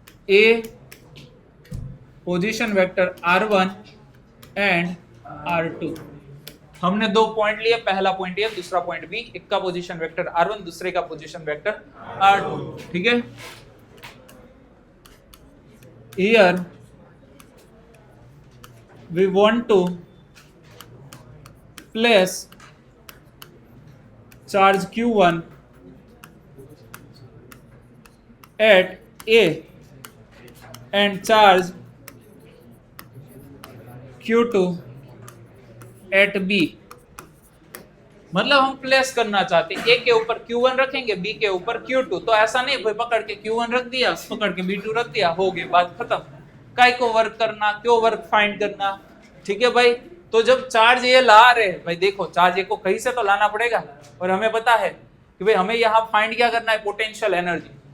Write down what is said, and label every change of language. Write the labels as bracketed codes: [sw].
[hi] A position vector R1 and R2। हमने दो point लिए, पहला पॉइंट ए, दूसरा पॉइंट बी, एक का पोजीशन वेक्टर R1, दूसरे का पोजीशन वेक्टर R2। ठीक है, [en] here we want to place charge q1 at A and charge q2 at B। [hi] मतलब हम प्लेस करना चाहते हैं, ए के ऊपर q1 रखेंगे, बी के ऊपर q2। तो ऐसा नहीं भाई पकड़ के q1 रख दिया, पकड़ के b2 रख दिया, हो गई बात खत्म। काय को वर्क करना, क्यों वर्क फाइंड करना? ठीक है भाई, तो जब चार्ज ये ला रहे भाई, देखो चार्ज ए को कहीं से तो लाना पड़ेगा, और हमें पता है कि भाई हमें यहाँ फाइंड क्या करना है, पोटेंशियल एनर्जी।